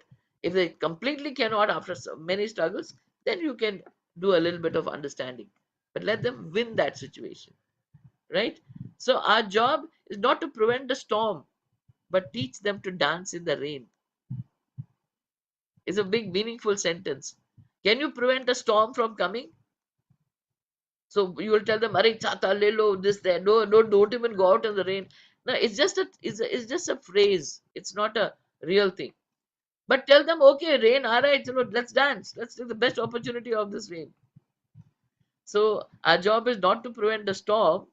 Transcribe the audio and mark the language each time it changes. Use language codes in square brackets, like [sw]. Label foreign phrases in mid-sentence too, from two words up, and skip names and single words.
[en] If they completely cannot after so many struggles, then you can do a little bit of understanding, but let them win that situation, right? So our job is not to prevent the storm but teach them to dance in the rain. It's a big meaningful sentence. Can you prevent a storm from coming? So you will tell them, [hi] "अरे छाता ले लो [en] this there." No, don't even go out in the rain. No, it's just a phrase. It's not a real thing. But tell them, okay, rain, all right, let's dance. Let's take the best opportunity of this rain. So our job is not to prevent the storm.